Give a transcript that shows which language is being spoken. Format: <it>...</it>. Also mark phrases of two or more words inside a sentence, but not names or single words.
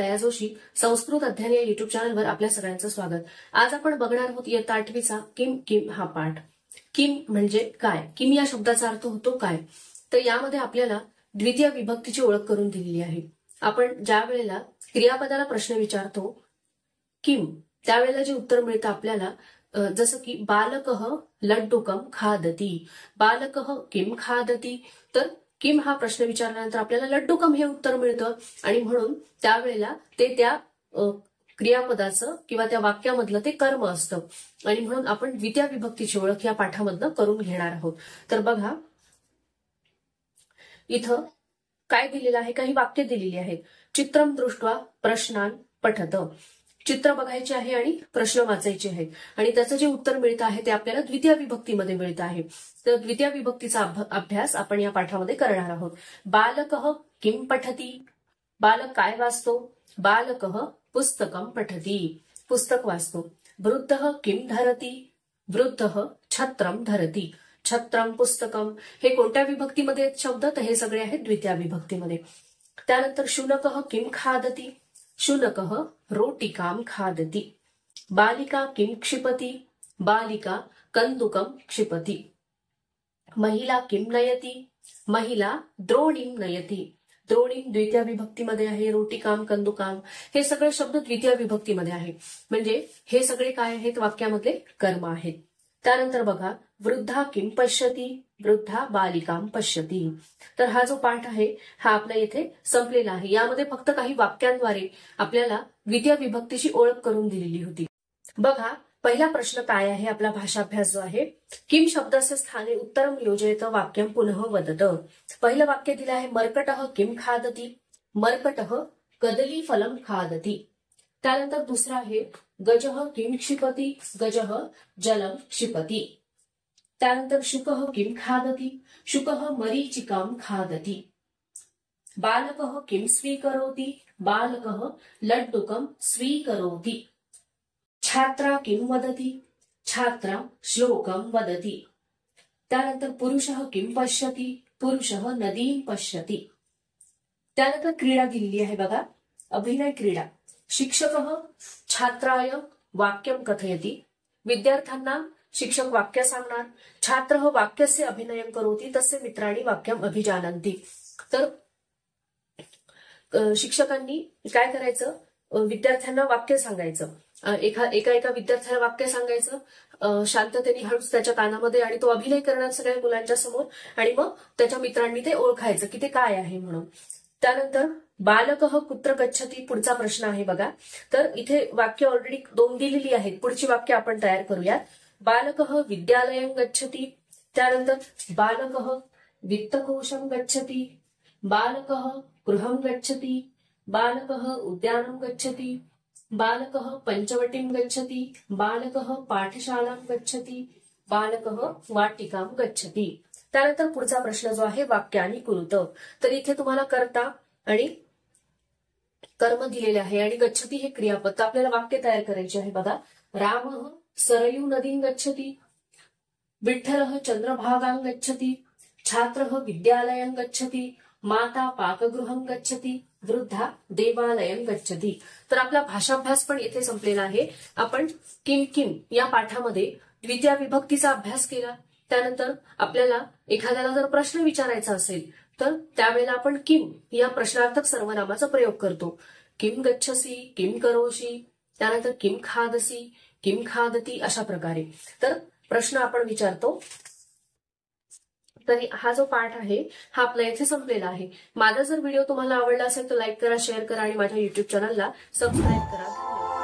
<mr>जोशी संस्कृत अध्ययन या युट्यूब चॅनलवर आपल्या सगळ्यांचं स्वागत। आज आपण बघणार आहोत इयत्ता 8वीचा किम किम हा पाठ। किम म्हणजे काय, किम या शब्दाचा अर्थ होतो काय। तर यामध्ये आपल्याला द्वितीय विभक्तीची ओळख करून दिलेली आहे। आपण ज्या वेळेला क्रियापदाला प्रश्न विचारतो किम, त्यावेळेला जे उत्तर मिळतं आपल्याला जसं की</mr> <sa>बालकः लड्डुकं खादती, बालकः किम खादती।</sa> <mr>तर किम हा प्रश्न विचारल्यानंतर आपल्याला लड्डुकम हे उत्तर मिळतं आणि म्हणून त्यावेळेला ते त्या क्रियापदाचं किंवा त्या वाक्यामधलं ते कर्म असतं आणि म्हणून आपण द्वितीय विभक्तीची ओळख या पाठामधनं करून घेणार आहोत। तर बघा इथं काय दिलेलं आहे, काही वाक्य दिलेली आहेत।</mr> <sa>चित्रम दृष्ट्वा प्रश्नान पठत,</sa> <mr>चित्र बघायचे आहे आणि प्रश्न वाचायचे आहेत आणि त्याचं जे उत्तर मिळतं आहे ते आपल्याला द्वितीय विभक्तीमध्ये मिळतं आहे। तर द्वितीय विभक्तीचा अभ्यास आपण या पाठामध्ये करणार आहोत।</mr> <sa>बालकः किम पठती,</sa> <mr>बालक काय वाचतो,</mr> <sa>बालकः पुस्तकं पठती,</sa> <mr>पुस्तक वाचतो।</mr> <sa>वृद्धः किम धरती, वृद्धः छत्रम धरती, छत्रम पुस्तकम।</sa> <mr>हे कोणत्या विभक्तीमध्ये आहेत शब्द, तर हे सगळे आहेत द्वितीय विभक्तीमध्ये।</mr> <sa>त्यानंतर शुनकः किम खादती, शुनकः रोटिकां खादति, बालिका किं क्षिपति, बालिका कंदुकं क्षिपति, महिला किं नयति, महिला द्रोणीं नयति,</sa> <mr>द्रोणीं द्वितीय विभक्तीमध्ये आहे। रोटिकाम कंदुकाम हे सगळे शब्द द्वितीय विभक्तीमध्ये आहे, म्हणजे हे सगळे काय आहेत, वाक्यामधले कर्म आहेत। त्यानंतर बघा</mr> <sa>वृद्धा किं पश्यति, वृद्धा बालिकां पश्यति।</sa> <mr>तर हा जो पाठ आहे हा आपल्या इथे संपलेला आहे। यामध्ये फक्त काही वाक्यांद्वारे आपल्याला द्वितीय विभक्तीची ओळख करून दिलेली होती। बघा पहिला प्रश्न काय आहे, आपला भाषाभ्यास जो आहे,</mr> <sa>किम शब्दस्य स्थाने उत्तरम योजयत वाक्यम पुनः वदत।</sa> <mr>पहिलं वाक्य दिलं आहे</mr> <sa>मर्कटः किम खादति, मर्कटः कदलीफलं खादति।</sa> <mr>त्यानंतर दुसरं आहे</mr> <sa>गजः किम क्षिपति, गजः जलम क्षिपति। त्यानंतर शुकः किम खादति, शुकः मरीचिकां खादति। बालकः किम स्वीकरोति, बालकः लड्डुकं स्वीकरोति। छात्रा किम वदति, छात्रा श्लोकं वदति। त्यानंतर पुरुषः किम पश्यति, पुरुषः नदीं पश्यति।</sa> <mr>त्यानंतर क्रीडा दिलेली आहे बघा, अभिनय क्रीडा।</mr> <sa>शिक्षकः छात्राय वाक्यं कथयति,</sa> <mr>विद्यार्थ्यांना शिक्षक वाक्य सांगणार।</mr> <sa>छात्रः वाक्यस्य अभिनयं करोति, तस्य मित्राणि वाक्यं अभिजानन्ति।</sa> <mr>तर शिक्षकांनी काय करायचं, विद्यार्थ्यांना वाक्य सांगायचं। एका विद्यार्थ्याला वाक्य सांगायचं शांततेने हळूच त्याच्या कानामध्ये, आणि तो अभिनय करणार सगळ्या मुलांच्या समोर, आणि मग त्याच्या मित्रांनी ते ओळखायचं की ते काय आहे म्हणून।</mr> <sa>त्यानंतर बालकः कुत्र गच्छति,</sa> <mr>पुढचा प्रश्न आहे बघा। तर इथे वाक्य ऑलरेडी 2 दिलेली आहेत, पुढची वाक्य आपण तयार करूयात।</mr> <sa>बालकः विद्यालयं गच्छति, त्यानंतर बालकः वित्तकोशं गच्छति, बालकः गृहं गच्छति, बालकः उद्यानं गच्छति, बालकः पंचवटीं गच्छति, बालकः पाठशालां गच्छति, बालकः वाटिकां गच्छति।</sa> <mr>त्यानंतर पुढचा प्रश्न जो आहे वाक्यानि कुरुत। तर इथे तुम्हाला कर्ता आणि कर्म दिलेले आहे आणि गच्छति हे क्रियापद। तर आपल्याला वाक्य तयार करायचे आहे बघा।</mr> <sa>रामः सरयू नदीं गच्छति, विठ्ठलः चंद्रभागां गच्छति, छात्रः विद्यालयं गच्छति, माता पाकगृहं गच्छति, वृद्धा देवालयं गच्छति।</sa> <mr>तर आपला भाषाभ्यास पण इथे संपलेला आहे। आपण किम किम या पाठामध्ये द्वितीय विभक्तीचा अभ्यास केला। त्यानंतर आपल्याला एखाद्याला जर प्रश्न विचारायचा असेल तर त्यावेळेला आपण किम या प्रश्नार्थक सर्वनामाचा प्रयोग करतो।</mr> <sa>किम गच्छसी, किम करोशी, त्यानंतर किम खादसी, किम खादती,</sa> <mr>अशा प्रकारे तर प्रश्न आपण विचारतो। तरी हा जो पाठ आहे हा आपला इथे संपलेला आहे। माझा जर व्हिडिओ तुम्हाला आवडला असेल तर लाईक करा, शेअर करा आणि माझ्या युट्यूब चॅनलला सबस्क्राईब करा।</mr>